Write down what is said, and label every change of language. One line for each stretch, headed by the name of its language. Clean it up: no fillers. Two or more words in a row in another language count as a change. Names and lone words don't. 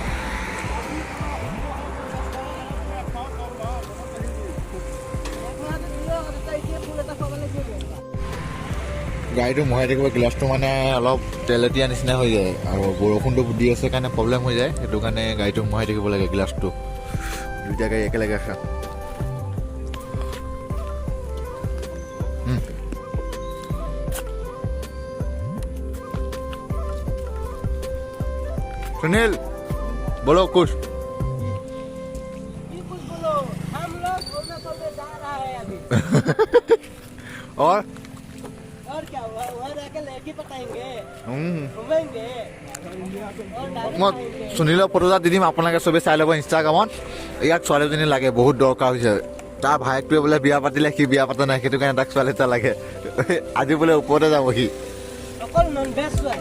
Assamese: গাড়ীটো মহাই থাকিব গ্লাছটো মানে অলপ তেলেতীয়া নিচিনা হৈ যায় আৰু বৰষুণটো দি আছে কাৰণে প্ৰব্লেম হৈ যায় সেইটো কাৰণে গাড়ীটো মহাই থাকিব লাগে গ্লাছটো দুইটা গাড়ী একেলগে ৰাখা
Hindi: सुनील बोलो कुछ बोलो हम लोग अरुणाचल में जा रहा है अभी और क्या हुआ वहाँ जाके लड़की पटाएंगे घूमेंगे
Assamese: মই সুনীলৰ ফটো এটা দি দিম আপোনালোকে চবেই চাই ল'ব ইনষ্টাগ্ৰামত ইয়াক ছোৱালীজনী লাগে বহুত দৰকাৰ হৈছে তাৰ ভায়েকটোৱে বোলে বিয়া পাতিলে সি বিয়া পাতা নাই সেইটো কাৰণে তাক ছোৱালী এটা লাগে আজি বোলে ওপৰতে যাব সি অকল
English: non veg
Assamese: ছোৱালী